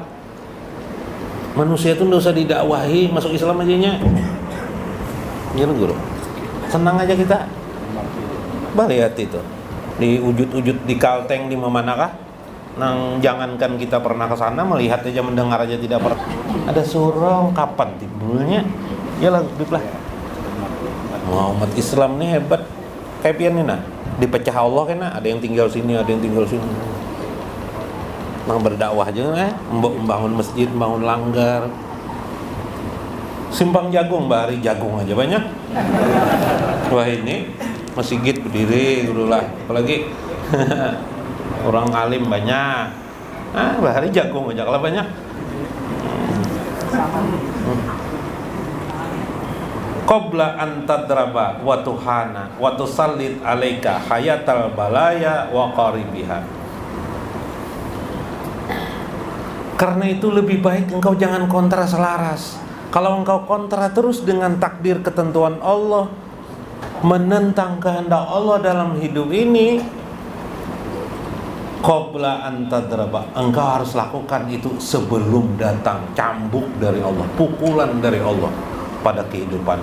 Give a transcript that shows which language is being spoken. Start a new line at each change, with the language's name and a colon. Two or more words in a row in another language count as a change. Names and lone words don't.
Indonesian: Manusia itu tidak usah didakwahi masuk Islam aja nya. Ya guru. Senang aja kita. Lihat itu.
Banjar: Di ujud-ujud di Kalteng di manakah? Nang jangankan kita pernah ke sana, melihat aja, mendengar aja tidak pernah.
Indonesian: Ada surau kapan timbulnya? Ya lah, diplah. Umat Islam nih hebat.
Banjar: Kayak pian nih nah, dipecah Allah kan nah, ada yang tinggal sini, ada yang tinggal sini.
Indonesian: Nang berdakwah aja membangun masjid, membangun langgar. Simpang Jagung, Bahari Jagung aja banyak. Wah ini masjid berdiri dulu lah, apalagi orang alim banyak. Bahari Jagung aja kalau banyak.
Arabic: قبل أن تضرب وتهان وتسلط عليك حياة البلايا وقريبها.
Indonesian: Karena itu lebih baik engkau jangan kontra selaras. Kalau engkau kontra terus dengan takdir ketentuan Allah, menentang kehendak Allah dalam hidup ini,
Arabic: قبل أن تضرب,
Indonesian: engkau harus lakukan itu sebelum datang cambuk dari Allah, pukulan dari Allah pada kehidupan.